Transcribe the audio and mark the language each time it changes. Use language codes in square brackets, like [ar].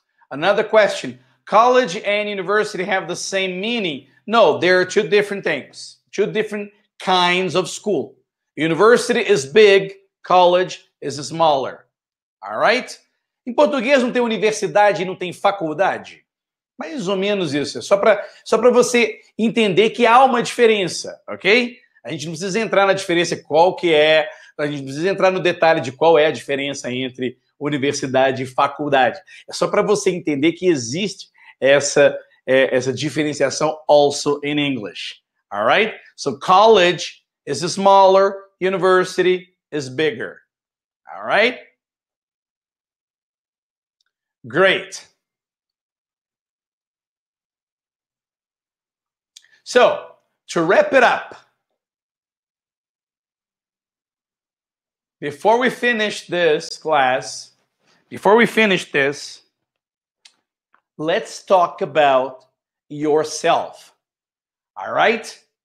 [en] Another question. College and university have the same meaning? No, they're two different things. Two different kinds of school. University is big, college is smaller. All right? [pt] Em português não tem universidade e não tem faculdade? Mais ou menos isso. É só para você entender que há uma diferença, ok? A gente não precisa entrar na diferença qual que é, a gente não precisa entrar no detalhe de qual é a diferença entre universidade e faculdade. É só para você entender que existe essa diferenciação [en] also in English. All right? So college is smaller, university is bigger. All right? Great. So, to wrap it up, before we finish this class, let's talk about yourself. All right?